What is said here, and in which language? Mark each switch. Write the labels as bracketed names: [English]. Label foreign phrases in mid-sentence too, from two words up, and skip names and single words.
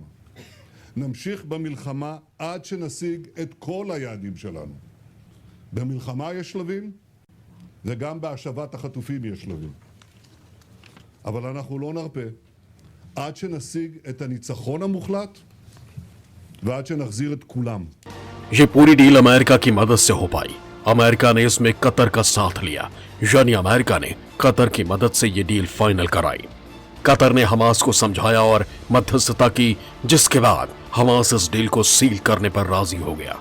[Hebrew] נמשיך במלחמה עד שנשיג את כל היעדים שלנו. במלחמה יש שלבים, וגם בהשבת החטופים יש שלבים. אבל אנחנו לא נרפה עד שנשיג את הניצחון המוחלט ועד שנחזיר את כולם. [Hindi] ये पूरी डील अमेरिका की मदद से हो पाई। अमेरिका ने इसमें कतर का साथ लिया, यानी अमेरिका ने कतर की मदद से ये [English] deal final [Hindi] कराई। कतर ने हमास को समझाया और मध्यस्थता की, जिसके बाद हमास इस डील को सील करने पर राजी हो गया।